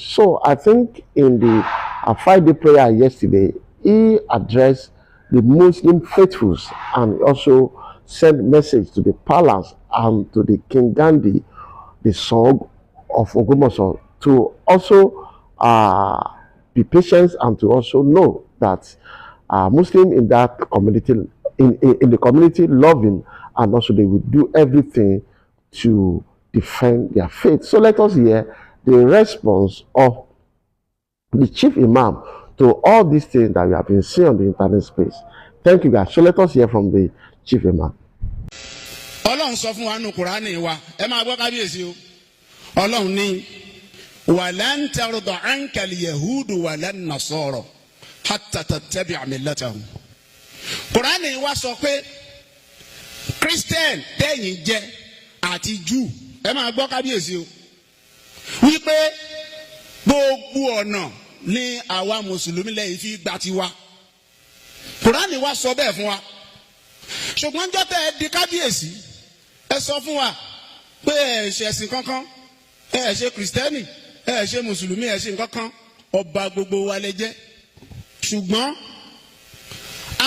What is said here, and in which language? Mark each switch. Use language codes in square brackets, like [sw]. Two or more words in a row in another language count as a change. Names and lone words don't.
[en] So I think in the Friday prayer yesterday, he addressed the Muslim faithfuls and also sent message to the palace and to the King Gandhi, the Soun Ogbomosho, to also be patient and to also know that Muslims in that community, in the community, love him, and also they will do everything to defend their faith. So let us hear the response of the chief imam to all these things that we have been seeing on the internet space. Thank you, guys. So let us hear from the chief imam. [yo] Ọlọ́run sọ fún wa nínú Kùránì wa ẹ máa gbọ́ kábíyèsí o Ọlọ́run ní [ar] ولن ترضى عنك اليهود ولا النصارى حتى تتبع ملتهم. [yo] Kùránì wa sọ pé Christian tẹ̀yìn jẹ́ àti Júù ẹ máa gbọ́ kábíyèsí o wípé gbogbo ọ̀nà ní àwa mùsùlùmí lẹ́yìn fi gbà tiwa. Kùránì wa sọ bẹ́ẹ̀ fún wa ṣùgbọ́n jọ́tẹ̀ ẹ di kábíyèsí ẹ sọ fún wa pé ẹ ṣe ẹ̀sìn kankan ẹ ṣe kìrìsìtẹ́nì ẹ ṣe mùsùlùmí ẹ ṣe nǹkankan ọba gbogbo wa lẹ jẹ́ ṣùgbọ́n